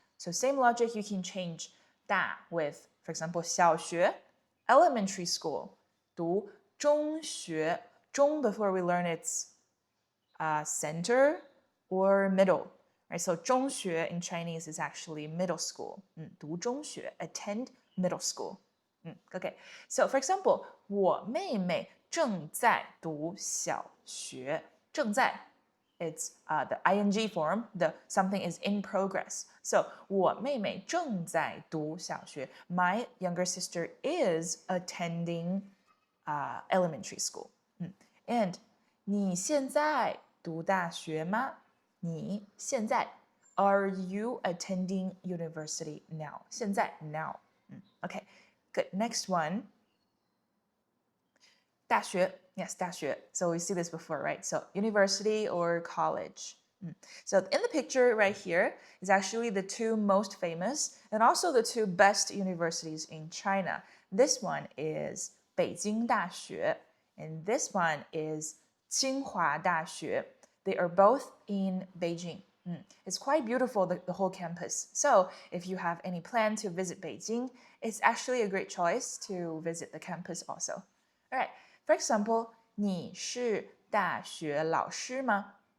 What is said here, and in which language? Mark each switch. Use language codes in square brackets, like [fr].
[en] So same logic, you can change 大 with, for example, 小学 elementary school. 读中学中 before we learn its center or middle. Right? So 中学 in Chinese is actually middle school. 读中学 attend middle school. Okay. So for example, [zh] 我妹妹正在读小学。 [en] 正在 it's the ing form, the something is in progress. [zh] So 我妹妹正在读小学。 [en] My younger sister is attending elementary school. [zh] And 你现在读大学吗？ [en] 你现在 Are you attending university now? 现在 now. Okay, good. Next one. 大学 yes, 大学 So we see this before, right? So university or college. So in the picture right here is actually the two most famous and also the two best universities in China. This one is 北京大学 and this one is 清华大学. They are both in Beijing. It's quite beautiful, the whole campus. So if you have any plan to visit Beijing, it's actually a great choice to visit the campus also. All right. For example, [zh] 你是大学老师吗?